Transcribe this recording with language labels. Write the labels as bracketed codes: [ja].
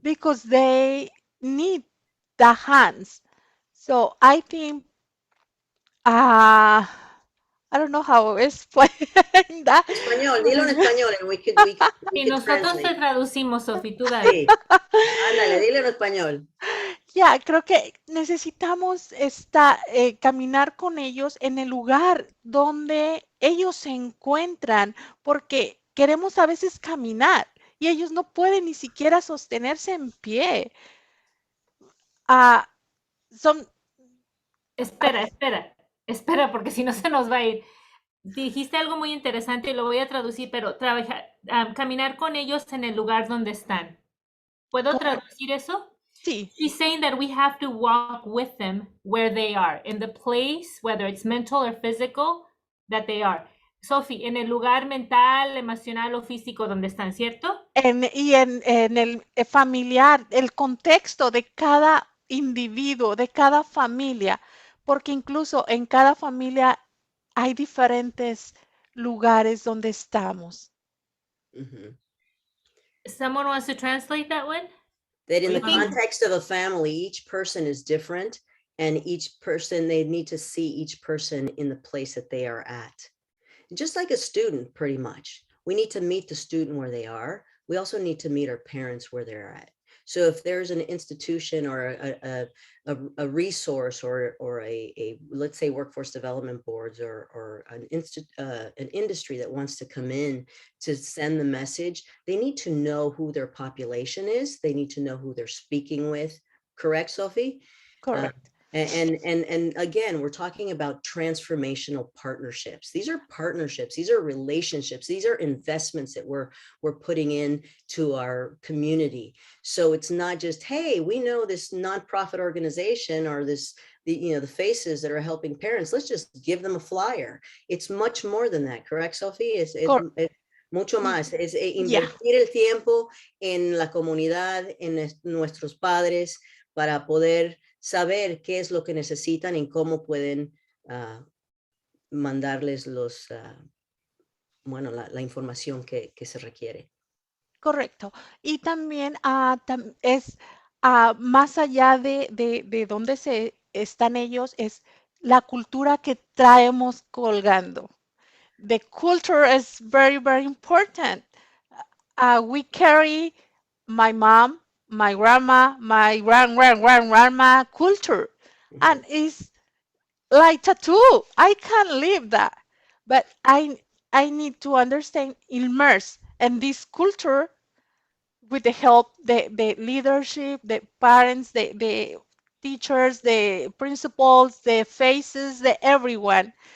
[en] because they need the hands. So I think I don't know how to explain that. [es] Español, dilo en español [en] and we [es] Y [en] could [es] nosotros te [en] translate. [es] traducimos, Sofi, tú dale. Sí, ándale, dilo en español. Ya, creo que necesitamos caminar con ellos en el lugar donde ellos se encuentran, porque queremos a veces caminar y ellos no pueden ni siquiera sostenerse en pie. Ah, son, Espera, porque si no se nos va a ir. Dijiste algo muy interesante y lo voy a traducir, pero caminar con ellos en el lugar donde están. ¿Puedo correcto, traducir eso? sí, [en] She's saying that we have to walk with them where they are, in the place, whether it's mental or physical, that they are. [es] Sophie, en el lugar mental, emocional o físico donde están, ¿cierto? en el familiar, el contexto de cada individuo, de cada familia, porque incluso en cada familia hay diferentes lugares donde estamos. Mhm. [en] Someone wants to translate that one? That in the Think- context of a family, each person is different, and each person, they need to see each person in the place that they are at. Just like a student, pretty much. We need to meet the student where they are. We also need to meet our parents where they're at. So if there's an institution or a resource or a let's say workforce development boards or an industry that wants to come in to send the message, they need to know who their population is. They need to know who they're speaking with. Correct, Sophie? Correct. And again, we're talking about transformational partnerships. These are partnerships. These are relationships. These are investments that we're putting in to our community. So it's not just, hey, we know this nonprofit organization or the faces that are helping parents. Let's just give them a flyer. It's much more than that. Correct, Sophie? [es] Es mucho más. Es invertir el tiempo en la comunidad, en nuestros padres, para poder saber qué es lo que necesitan y cómo pueden mandarles la información que se requiere. Correcto. Y también es más allá de dónde están ellos, es la cultura que traemos colgando. [en] The culture is very, very important. We carry my mom, my grandma, my grandma culture, and it's like tattoo. I can't live that, but I need to understand, immerse in this culture with the help the leadership, the parents, the teachers, the principals, the faces, the everyone.